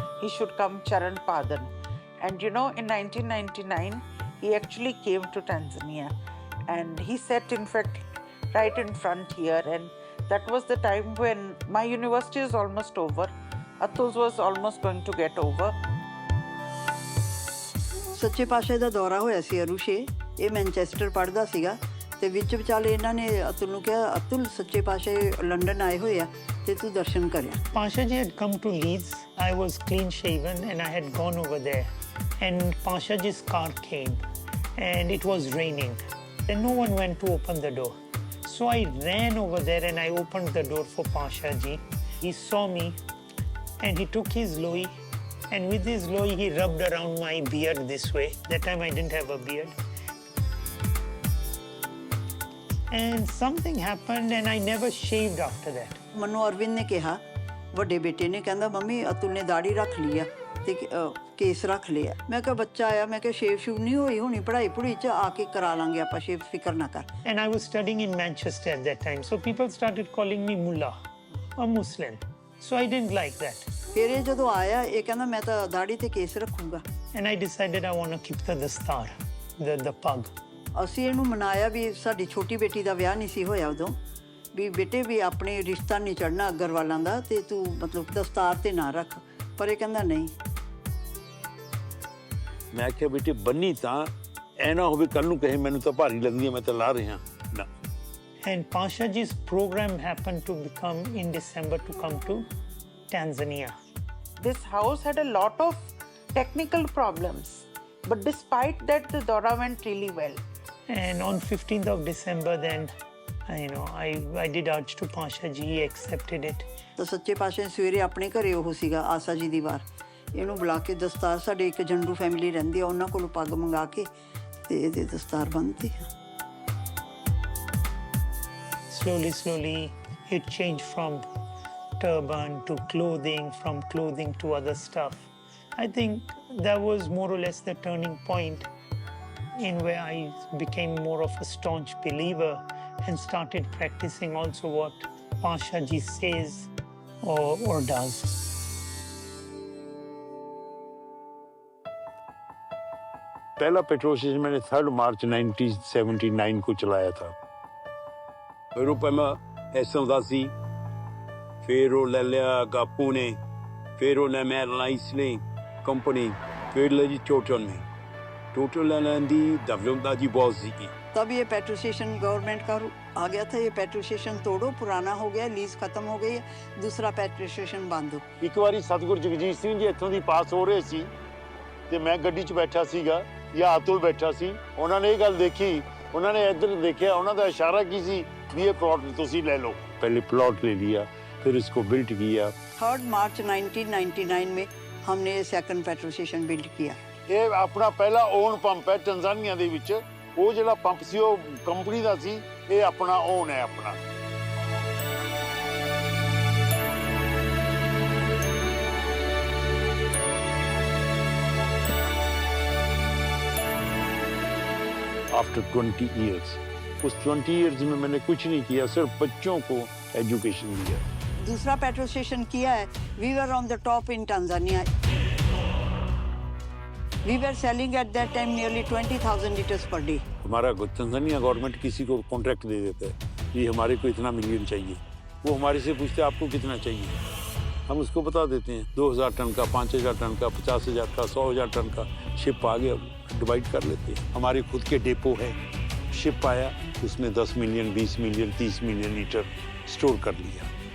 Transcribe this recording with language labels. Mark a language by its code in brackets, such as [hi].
[en] He should come Charan Padan. And you know, in 1999, he actually came to Tanzania and he sat, in fact, right in front here. And that was the time when my university is almost over. Atul's was almost going to get over. [pa] ਸੱਚੇ ਪਾਤਸ਼ਾਹ ਦਾ ਦੌਰਾ ਹੋਇਆ ਸੀ ਅਰੂਸ਼ੇ ਇਹ Manchester ਪੜ੍ਹਦਾ ਸੀਗਾ ਤੇ ਵਿੱਚ ਵਿਚਾਲੇ ਇਹਨਾਂ ਨੇ ਅਤੁਲ ਨੂੰ ਕਿਹਾ ਅਤੁਲ ਸੱਚੇ ਪਾਤਸ਼ਾਹ ਲੰਡਨ ਆਏ ਹੋਏ ਆ ਤੇ ਤੂੰ ਦਰਸ਼ਨ ਕਰਿਆ [en] Pasha ji had come to Leeds. I was clean shaven and I had gone over there. And Pasha ji's car came and it was raining. And no one went to open the door. So I ran over there and I opened the door for Pasha ji. He saw me and he took his lohi. And with his lohi, he rubbed around my beard this way. That time I didn't have a beard. And something happened and I never shaved after that. [pa] ਮੈਨੂੰ ਅਰਵਿੰਦ ਨੇ ਕਿਹਾ ਵੱਡੇ ਬੇਟੇ ਨੇ ਕਹਿੰਦਾ mummy Atul ਨੇ ਦਾੜੀ ਰੱਖ ਲਈ ਆ ਤੇ ਕੇਸ ਰੱਖ ਲਿਆ ਮੈਂ ਕਿਹਾ ਬੱਚਾ ਆਇਆ ਮੈਂ ਕਿਹਾ ਸ਼ੇਵ ਸ਼ੂਵ ਨਹੀਂ ਹੋਈ ਹੋਣੀ ਪੜ੍ਹਾਈ ਪੜ੍ਹੀ ਚ ਆ ਕੇ ਕਰਾ ਲਾਂਗੇ ਆਪਾਂ ਸ਼ੇਵ ਫਿਕਰ ਨਾ ਕਰ [en] And I was studying in Manchester at that time. So people started calling me mullah, a Muslim. So I didn't like that. [pa] ਫਿਰ ਇਹ ਜਦੋਂ ਆਇਆ ਇਹ ਕਹਿੰਦਾ ਮੈਂ ਤਾਂ ਦਾੜੀ ਤੇ case ਰੱਖੂੰਗਾ [en] And I decided I want to keep the dastar, the pug. [pa] ਅਸੀਂ ਇਹਨੂੰ ਮਨਾਇਆ ਵੀ ਸਾਡੀ ਛੋਟੀ ਬੇਟੀ ਦਾ ਵਿਆਹ ਨਹੀਂ ਸੀ ਹੋਇਆ ਉਦੋਂ ਵੀ ਬੇਟੇ ਵੀ ਆਪਣੇ ਰਿਸ਼ਤਾ ਨਹੀਂ ਚੜਨਾ ਅਗਰਵਾਲਾਂ ਦਾ ਤੇ ਤੂੰ ਮਤਲਬ ਦਸਤਾਰ ਤੇ ਨਾ ਰੱਖ ਪਰ ਇਹ ਕਹਿੰਦਾ ਨਹੀਂ ਮੈਂ ਕਿਹਾ ਬੇਟੇ ਬੰਨੀ ਤਾਂ ਐ ਨਾ ਹੋਵੇ ਕੱਲ ਨੂੰ ਕਹੇ ਮੈਨੂੰ ਤਾਂ ਭਾਰੀ ਲੱਗਦੀ ਹੈ ਮੈਂ ਤਾਂ ਲਾ ਰਿਹਾ ਨਾ [en] And Pasha ji's program happened to become in December to come to Tanzania. This house had a lot of technical problems, but despite that, the Dora went really well. And on 15th of December, then, I did urge to Pasha ji, he accepted it. [pa] ਤਾਂ ਸੱਚੇ ਪਾਤਸ਼ਾਹ ਨੇ ਸਵੇਰੇ ਆਪਣੇ ਘਰੇ ਉਹ ਸੀਗਾ ਆਸਾ ਜੀ ਦੀ ਵਾਰ ਇਹਨੂੰ ਬੁਲਾ ਕੇ ਦਸਤਾਰ ਸਾਡੇ ਇੱਕ ਜੰਡੂ ਫੈਮਿਲੀ ਰਹਿੰਦੀ ਆ ਉਹਨਾਂ ਕੋਲੋਂ ਪੱਗ ਮੰਗਾ ਕੇ ਤੇ ਇਹਦੇ ਦਸਤਾਰ ਬੰਨ੍ਹਤੀ [en] Slowly, it changed from turban to clothing, from clothing to other stuff. I think that was more or less the turning point in where I became more of a staunch believer and started practicing also what Pasha ji says or does. [hi] पहला petrol station मैंने 3 मार्च 1979 को चलाया था [pa] ਫਿਰ ਉਹ ਪਹਿਲਾਂ ਐਸੋਂ ਦਾ ਸੀ ਫਿਰ ਉਹ ਲੈ ਲਿਆ ਗਾਪੂ ਨੇ ਫਿਰ ਉਹਨੇ ਮੈਂ ਰਿਲਾਇੰਸ ਨੇ ਕੰਪਨੀ ਫਿਰ ਲਈ ਟੋਟਲ ਨੇ [hi] टोटल लेने दी दवलता जी बहुत सीखी तब ये पेट्रोल स्टेशन गवर्नमेंट का आ गया था ये पेट्रोल स्टेशन तोड़ो पुराना हो गया लीज खत्म हो गई है दूसरा पेट्रोल स्टेशन बांधो [pa] ਇੱਕ ਵਾਰੀ ਸਤਗੁਰ ਜਗਜੀਤ ਸਿੰਘ ਜੀ ਇੱਥੋਂ ਦੀ ਪਾਸ ਹੋ ਰਹੇ ਸੀ ਤੇ ਮੈਂ ਗੱਡੀ 'ਚ ਬੈਠਾ ਸੀਗਾ ਜਾਂ ਅਤੁਲ ਬੈਠਾ ਸੀ ਉਹਨਾਂ ਨੇ ਇਹ ਗੱਲ ਦੇਖੀ ਉਹਨਾਂ ਨੇ ਇੱਧਰ ਦੇਖਿਆ ਉਹਨਾਂ ਦਾ ਇਸ਼ਾਰਾ ਕੀ ਸੀ ਵੀ ਇਹ ਪਲਾਟ ਤੁਸੀਂ ਲੈ ਲਓ [hi] पहले प्लॉट ले लिया फिर इसको बिल्ट किया 3 मार्च 1999 में हमने ये सेकंड पेट्रोल स्टेशन बिल्ड किया [pa] ਇਹ ਆਪਣਾ ਪਹਿਲਾ ਓਨ ਪੰਪ ਹੈ ਟੰਜ਼ਾਨੀਆ ਦੇ ਵਿੱਚ ਉਹ ਜਿਹੜਾ ਪੰਪ ਸੀ ਉਹ ਕੰਪਨੀ ਦਾ ਸੀ ਇਹ ਆਪਣਾ ਓਨ ਹੈ ਆਪਣਾ [hi] आफ्टर 20 years उस 20 years में मैंने कुछ नहीं किया सिर्फ बच्चों को एजुकेशन दिया दूसरा पेट्रोल स्टेशन किया है [en] We were on the top in Tanzania We were selling at that time nearly 20,000 liters per day. [hi] हमारा तंजानिया गवर्नमेंट किसी को कॉन्ट्रैक्ट दे देता है, ये हमारे को इतना मिलियन चाहिए, वो हमारे से पूछते हैं आपको कितना चाहिए, हम उसको बता देते हैं 2,000 टन का, 5,000 टन का, 50,000 का, 100,000 टन का। शिप आ गया, डिवाइड कर लेते हैं। हमारे खुद के डेपो है, शिप आया, उसमें 10 million, 20 million, 30 million litre store कर लिया।